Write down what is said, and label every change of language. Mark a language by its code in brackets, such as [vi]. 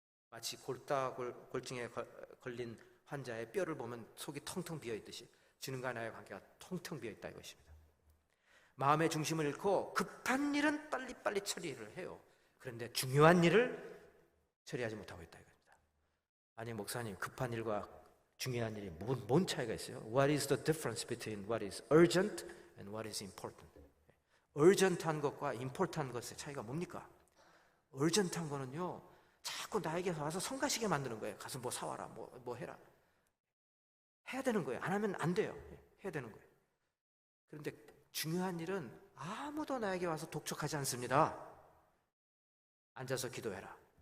[ko] 마치 골증에 걸린 환자의 뼈를 보면 속이 텅텅 비어 있듯이 주님과 나의 관계가 텅텅 비어 있다 이것입니다. 마음의 중심을 잃고 급한 일은 빨리빨리 처리를 해요. 그런데 중요한 일을 처리하지 못하고 있다 이겁니다. 아니 목사님, 급한 일과 중요한 일이 뭔 차이가 있어요? [en] What is the difference between what is urgent and what is important? [ko] urgent한 것과 important한 것의 차이가 뭡니까? urgent한 거는요, 자꾸 나에게 와서 성가시게 만드는 거예요. 가서 뭐 사와라, 뭐 해라. 해야 되는 거예요. 안 하면 안 돼요. 해야 되는 거예요. 그런데 중요한 일은 아무도 나에게 와서 독촉하지 않습니다. 앉아서 기도해라.